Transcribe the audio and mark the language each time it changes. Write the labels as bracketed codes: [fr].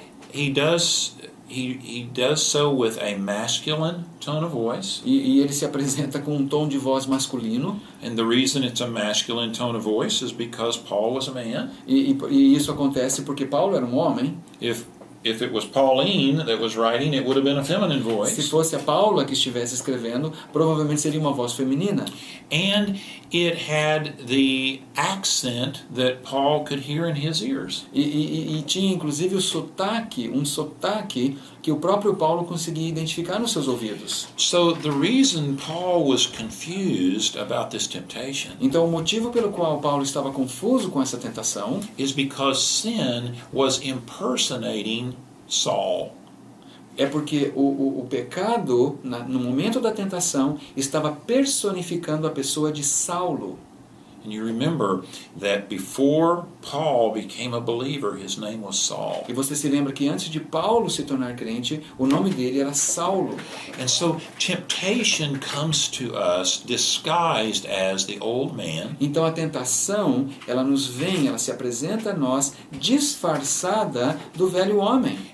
[en] He does so with a masculine tone of voice. [pt] E ele se apresenta com um tom de voz masculino. [en] And the reason it's a masculine tone of voice is because Paul was a man. [pt] E isso acontece porque Paulo era um homem. [en] If it was Pauline that was writing, it would have been a feminine voice. [pt] Se fosse a Paula que estivesse escrevendo, provavelmente seria uma voz feminina. [en] And it had the accent that Paul could hear in his ears. [pt] E tinha inclusive um sotaque que o próprio Paulo conseguia identificar nos seus ouvidos. [en] So the reason Paul was confused about this temptation [pt] Então o motivo pelo qual Paulo estava confuso com essa tentação [en] is because sin was impersonating Saul. [pt] é porque o pecado, no momento da tentação, estava personificando a pessoa de Saulo. [en] And you remember that before Paul became a believer, his name was Saul. [pt] E você se lembra que antes de Paulo se tornar crente, o nome dele era Saulo. [en] And so temptation comes to us disguised as the old man. [pt] Então a tentação, ela se apresenta a nós disfarçada do velho homem.